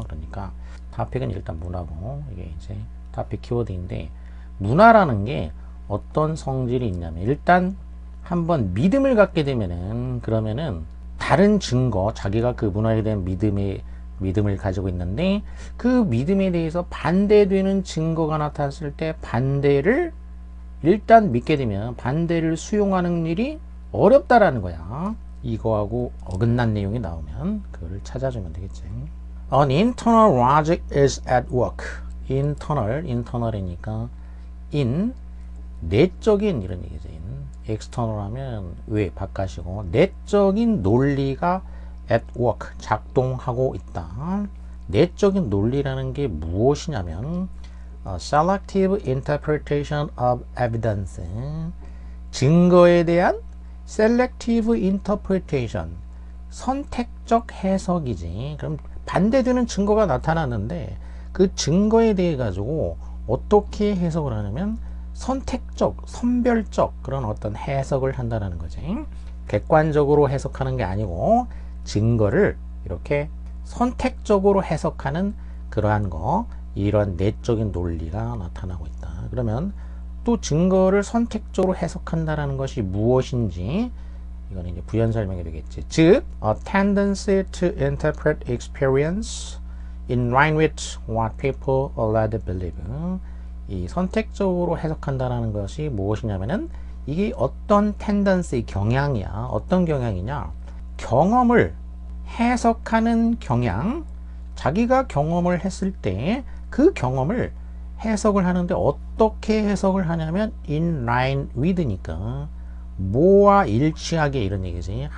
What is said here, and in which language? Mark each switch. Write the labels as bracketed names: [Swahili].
[Korean] 그러니까 topic은 일단 문화고, 이게 이제 topic 키워드인데, 문화라는 게 어떤 성질이 있냐면, 일단 한번 믿음을 갖게 되면은, 그러면은 다른 증거, 자기가 그 문화에 대한 믿음을 가지고 있는데 그 믿음에 대해서 반대되는 증거가 나타났을 때 반대를 일단 믿게 되면 반대를 수용하는 일이 어렵다라는 거야. 이거하고 어긋난 내용이 나오면 그거를 찾아주면 되겠지. [English] An internal logic is at work. [Korean] internal이니까 in, 내적인 이런 얘기죠. external 하면 외, 바깥이고, 내적인 논리가 at work, 작동하고 있다. 내적인 논리라는 게 무엇이냐면 [English] selective interpretation of evidence, [Korean] 증거에 대한 selective interpretation, 선택적 해석이지. 그럼 반대되는 증거가 나타났는데 그 증거에 대해 가지고 어떻게 해석을 하냐면 선택적, 선별적 그런 어떤 해석을 한다는 거지. 객관적으로 해석하는 게 아니고 증거를 이렇게 선택적으로 해석하는 그러한 거, 이런 내적인 논리가 나타나고 있다. 그러면 또 증거를 선택적으로 해석한다라는 것이 무엇인지 이거는 이제 부연 설명이 되겠지. [English] 즉, a tendency to interpret experience in line with what people already believe. [Korean] 이 선택적으로 해석한다라는 것이 무엇이냐면은 이게 어떤 tendency 경향이야. 어떤 경향이냐? 경험을 해석하는 경향. 자기가 경험을 했을 때 그 경험을 해석을 하는데 어떻게 해석을 하냐면 in line with니까 뭐와 일치하게 이런 얘기지.